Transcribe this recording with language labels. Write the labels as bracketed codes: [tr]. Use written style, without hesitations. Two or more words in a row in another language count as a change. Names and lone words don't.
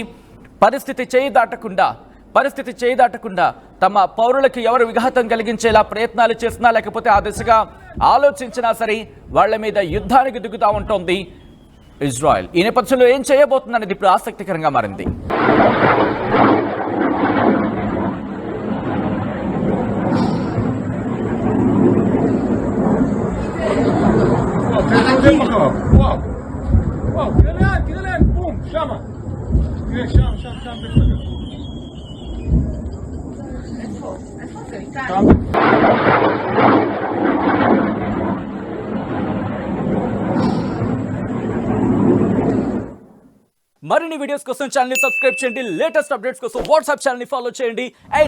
[te] పరిస్థితి చేయి దాటకుండా తమ పౌరులకు ఎవరు విఘాతం కలిగించేలా ప్రయత్నాలు చేసినా లేకపోతే ఆ దిశగా ఆలోచించినా సరే వాళ్ళ మీద యుద్ధానికి దిగుతూ ఉంటోంది ఇజ్రాయెల్. ఈ నేపథ్యంలో ఏం చేయబోతుందనేది ఇప్పుడు ఆసక్తికరంగా మారింది. واو كده الان بوم شمع شام మరిన్ని వీడియోస్ కోసం ఛానల్ ని సబ్స్క్రైబ్ చేయండి. [en] latest updates [te] కోసం వాట్సాప్ ఛానల్ ని ఫాలో చేయండి.